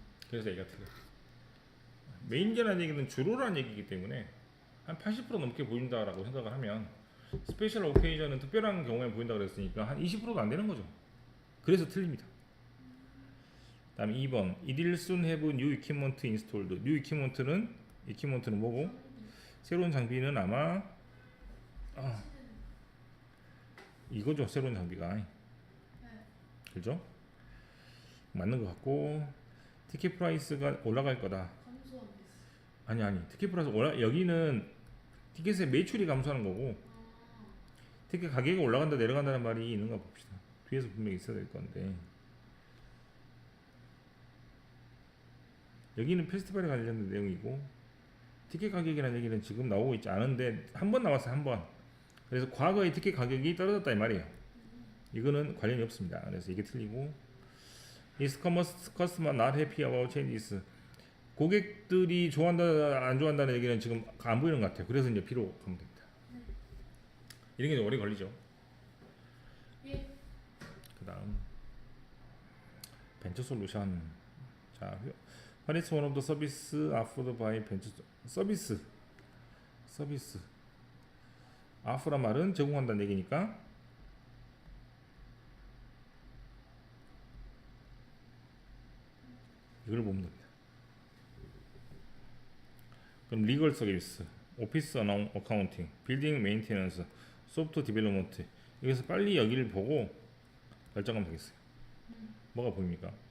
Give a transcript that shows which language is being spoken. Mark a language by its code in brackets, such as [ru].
[ko] 그래서 얘기가 틀려요. 메인제라는 얘기는 주로라는 얘기이기 때문에 한 80% 넘게 보인다라고 생각을 하면 스페셜 오케이전은 특별한 경우에 보인다 그랬으니까 한 20%도 안 되는 거죠. 그래서 틀립니다. 다음에 2번 [en] It will soon have new equipment installed. new equipment [ko] 는 뭐고? 새로운 장비는 아마 이거죠. 새로운 장비가 그죠? 맞는 것 같고 티켓 프라이스가 올라갈 거다. 감소한 게 있어. 아니 티켓 프라이스 여기는 티켓의 매출이 감소하는 거고 티켓 가격이 올라간다 내려간다는 말이 있는가 봅시다. 뒤에서 분명히 있어야 될 건데 여기는 페스티벌에 관련된 내용이고 티켓 가격이라는 얘기는 지금 나오고 있지 않은데 한 번 나왔어요. 한 번. 그래서 과거의 티켓 가격이 떨어졌다 이 말이에요. 이거는 관련이 없습니다. 그래서 이게 틀리고 [en] Is customer not happy about changes? [ko] 고객들이 좋아한다 안 좋아한다는 얘기는 지금 안 보이는 것 같아요. 그래서 이제 B로 가면 됩니다. 이런 게 오래 걸리죠. 예. 그 다음 벤처 솔루션. [en] 자, What is one of the service offered by venture [ko] 서비스 offer란 말은 제공한다는 얘기니까 이걸 보면 됩니다. 그럼 리걸 서비스, 오피스 어카운팅, 빌딩 메인테넌스, 소프트 디벨롭먼트 여기서 빨리 여기를 보고 결정하면 되겠어요. 뭐가 보입니까?